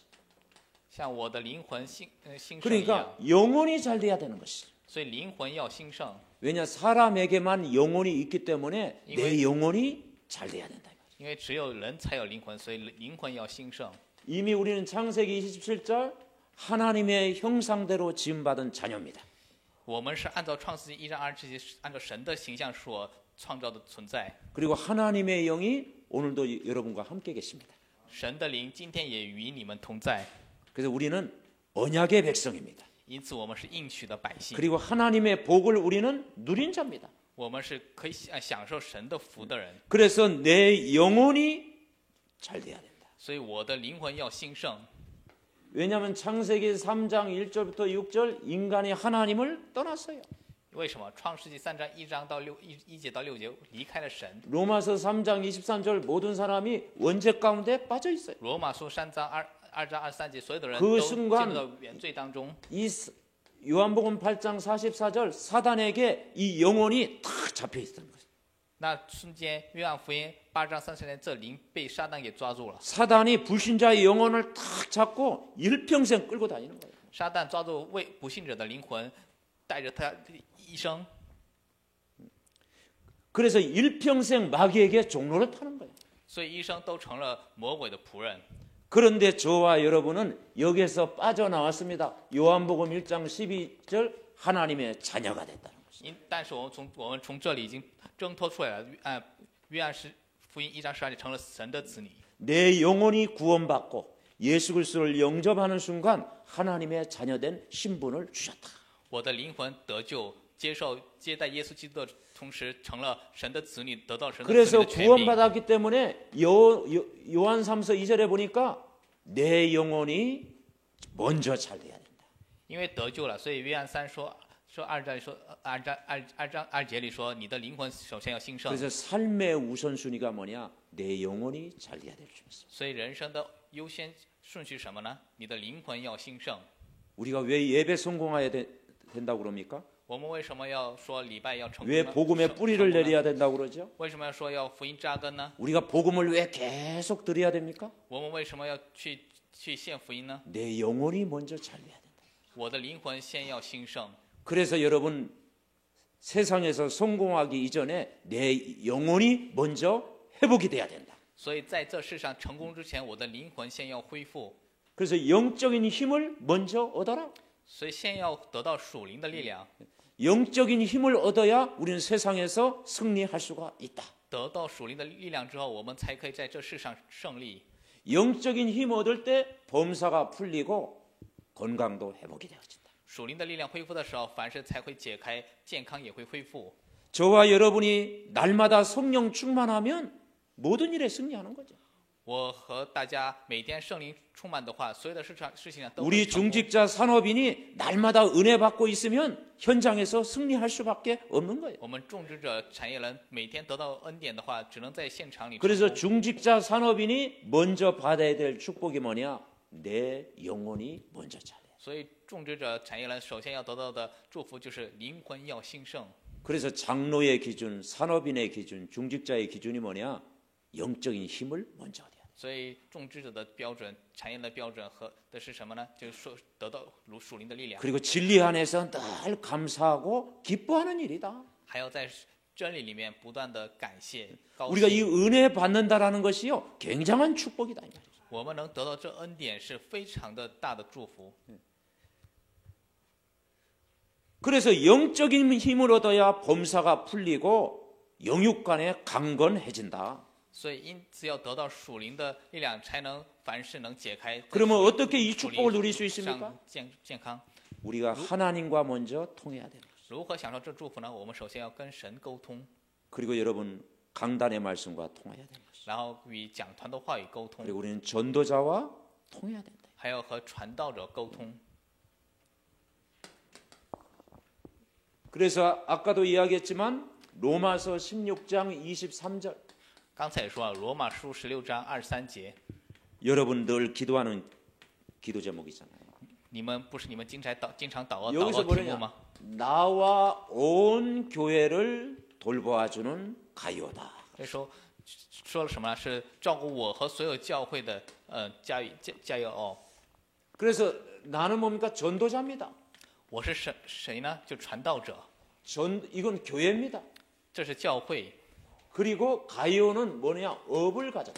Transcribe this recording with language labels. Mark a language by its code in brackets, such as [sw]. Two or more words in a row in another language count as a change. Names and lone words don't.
[zh] 像我的灵魂兴盛一 [ko] 그러니까 [zh] 样， [ko] 영혼이 잘 돼야 되는 것이. [zh] 所以灵魂要兴盛。 [ko] 왜냐 사람에게만 영혼이 있기 때문에 내 영혼이 잘 돼야 된다. [zh] 因为只有人才有灵魂，所以灵魂要兴盛。 [ko] 이미 우리는 창세기 27절 하나님의 형상대로 지음받은 자녀입니다. [zh] 我们是按照创世纪1章20节，按照神的形象所创造的存在。 [ko] 그리고 하나님의 영이 오늘도 여러분과 함께 계십니다. [zh] 神的灵今天也与你们同在， [ko] 그래서 우리는 언약의 백성입니다. [zh] 因此我们是应许的百姓， [ko] 그리고 하나님의 복을 우리는 누린 자입니다. [zh] 我们是可以享受神的福的人。 [ko] 그래서 내 영혼이 잘 돼야 된다. [zh] 所以我的灵魂要兴盛， [ko] 왜냐하면 창세기 3장 1절부터 6절 인간이 하나님을 떠났어요. [zh] 为什么？创世纪3章1章到1节到6节离开了神。 [ko] 로마서 3장 23절 모든 사람이 원죄 가운데 빠져 있어요. [zh] 罗马书3章2章23节，所有的人 [ko] 그 [zh] 都进 [ko] 순간 [zh] 入到原罪当中。 [ko] 이 요한복음 8장 44절 사단에게 이 영혼이 탁 잡혀 있었던 거예요. [zh] 那瞬间，约翰福音8章30节，这灵被撒旦给抓住了。 [ko] 사단이 불신자의 영혼을 탁 잡고 일평생 끌고 다니는 거예요. [zh] 撒旦抓住不信者的灵魂，带着他一生， [ko] 그래서 일평생 마귀에게 종로를 타는 거예요. [zh] 所以一生都成了魔鬼的仆人。 [ko] 그런데 저와 여러분은 여기에서 빠져나왔습니다. 요한복음 1장 12절 하나님의 자녀가 됐다는 것입니다. [zh] 但是我们从这里已经挣脱出来了。约翰福音1章12节成了神的子女。 [ko] 내 영혼이 구원받고 예수 그리스도를 영접하는 순간 하나님의 자녀된 신분을 주셨다. [zh] 我的灵魂得救，接待耶稣基督的同时，成了神的子女，得到神的子女 [ko] 그래서 [zh] 的权柄。 [ko] 구원받았기 때문에 요한 3서 2절에 보니까 내 영혼이 먼저 잘 돼야 된다. [zh] 因为得救了，所以约翰3说2章2节里说，你的灵魂首先要兴盛。 [ko] 그래서 삶의 우선순위가 뭐냐? 내 영혼이 잘 돼야 될 줄 믿습니다. [zh] 所以人生的优先顺序是什么呢？你的灵魂要兴盛。 [ko] 우리가 왜 예배 성공해야 된다고 그럽니까? [zh] 我们为什么要说礼拜要成功 [ko] 왜 [zh] 呢？ [ko] 복음의 뿌리를 내려야 된다고 그러죠? [zh] 为什么要说要福音扎根呢？ [ko] 우리가 복음을 왜 계속 드려야 됩니까? [zh] 我们为什么要去献福音呢？ [ko] 내 영혼이 먼저 잘 돼야 된다. [zh] 我的灵魂先要兴盛。 [ko] 그래서 여러분 세상에서 성공하기 이전에 내 영혼이 먼저 회복이 돼야 된다. [zh] 所以在这世上成功之前，我的灵魂先要恢复。 [ko] 그래서 영적인 힘을 먼저 얻어라. [zh] 所以先要得到属灵的力量， [ko] 영적인 힘을 얻어야 우리는 세상에서 승리할 수가 있다. [zh] 得到属灵的力量之后，我们才可以在这世上胜利。 [ko] 영적인 힘 얻을 때 범사가 풀리고 건강도 회복이 되어진다. [zh] 属灵的力量恢复的时候，凡事才会解开，健康也会恢复。 [ko] 저와 여러분이 날마다 성령 충만하면 모든 일에 승리하는 거죠. [zh] 我和大家每天圣灵充满的话，所有的事情上都会 [ko] 우리 [zh] 成功。 [ko] 중직자 산업인이 날마다 은혜 받고 있으면 현장에서 승리할 수밖에 없는 거예요. [zh] 我们种植者产业人每天得到恩典的话，只能在现场里成 [ko] 그래서 [zh] 功。 [ko] 중직자 산업인이 먼저 받아야 될 축복이 뭐냐? 내 영혼이 먼저 잘해. [zh] 所以种植者产业人首先要得到的祝福就是灵魂要兴盛。 [ko] 그래서 장로의 기준, 산업인의 기준, 중직자의 기준이 뭐냐? 영적인 힘을 먼저 얻어야 돼. [zh] 所以种植者的标准、产业的标准和的是什么呢？就是说得到属灵的力量， [ko] 그리고 진리 안에서 늘 감사하고 기뻐하는 일이다. [zh] 还要在真理里面不断的感谢、高 [ko] 우리가 이 [zh] 兴。 [ko] 은혜 받는다라는 것이요 굉장한 축복이다. 이 말이죠. [zh] 我们能得到这恩典是非常的大的祝福。 [ko] 그래서 영적인 힘을 얻어야 범사가 풀리고 영육간에 강건해진다. [zh] 所以因此要得到属灵的力量，才能凡事能解开。 [ko] 그러면 어떻게 이 [zh] 属灵 [ko] 축복을 누릴 수 있습니까? [zh] 上健康， [ko] 우리가 하나님과 먼저 통해야 됩니다. [zh] 如何享受这祝福呢？我们首先要跟神沟通， [ko] 그리고 여러분 강단의 말씀과 통해야 됩니다. [zh] 然后与讲团的话语沟通， [ko] 그리고 우리는 전도자와 통해야 된다. [zh] 还要和传道者沟通。 [ko] 그래서 아까도 이야기했지만 로마서 16장 23절 [zh] 刚才也说了，罗马书16章23节， [ko] 여러분 늘 기도하는 기도 제목이잖아요. [zh] 你们不是你们经常祷告 [ko] 여기서 [zh] 题目 [ko] 뭐냐? [zh] 吗？ [ko] 나와 온 교회를 돌보아주는 가요다. [zh] 这说了什么呢？是照顾我和所有教会的加油哦。 [ko] 그래서 나는 뭡니까? 전도자입니다. [zh] 我是谁呢？就传道者， [ko] 이건 교회입니다. [zh] 这是教会。 [ko] 그리고 가요는 뭐냐? 업을 가졌다.